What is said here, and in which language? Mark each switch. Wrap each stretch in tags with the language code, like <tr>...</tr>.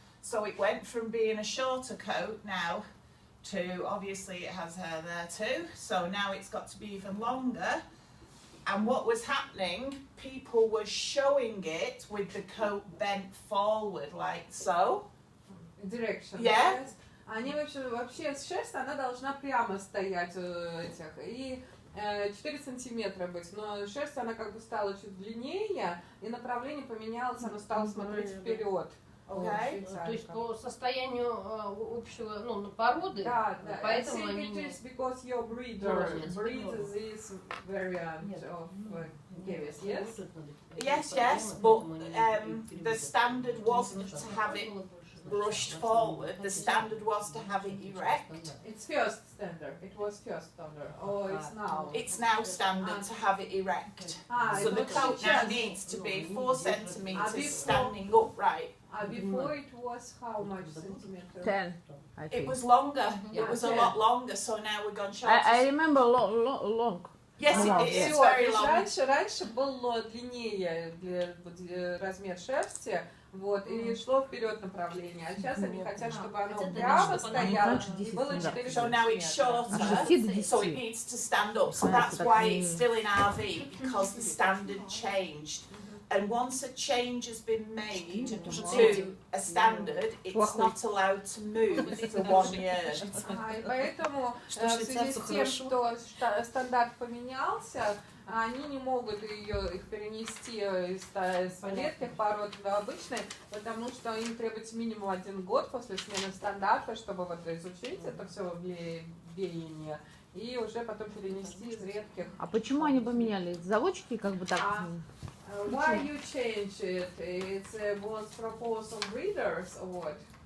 <en>So it went from being a shorter coat now to, obviously it has hair there too, so now it's got to be even longer. And what was happening, people were showing it with the coat bent forward like so. Direction. Yeah.</en> <ru>Они вообще шерсть, она должна прямо стоять этих, и 4 сантиметра быть, но шерсть, она как бы стала чуть длиннее, и направление поменялось, она стала смотреть вперед.</ru> <en>Okay.</en> <ru>То есть по состоянию общего, ну, породы, да, поэтому они не...</ru> <en>because your breeder breeds this variant of Gevis, yes? Yes, but the standard wasn't to have it brushed forward, the standard was to have it erect. It's first standard, it was first standard, or it's now? It's now standard to have it erect. So the coat now needs to be 4 centimeters standing upright. Before it was how much centimeters? 10, I think. It was longer, it was a lot longer, so now we're going short. I remember long. Yes, it is very long.</en> <ru>Раньше было длиннее размер шерсти, вот, и шло вперед направление, а сейчас они хотят, чтобы оно прямо стояло, и было 4</ru> <en>So now it's shorter, so it needs to stand up. So that's why it's still in RV, because the standard changed. And once a change has been made to a standard, it's not allowed to move for 1 year.</en> <ru>И поэтому в связи с тем, что стандарт поменялся, они не могут их перенести из редких пород в обычные, потому что им требуется минимум 1 год после смены стандарта, чтобы вот изучить это все веяние и уже потом перенести из редких. А почему они поменяли? Заводчики как бы так?</ru> <en>Why you change it? It was proposed on breeders or what?</en>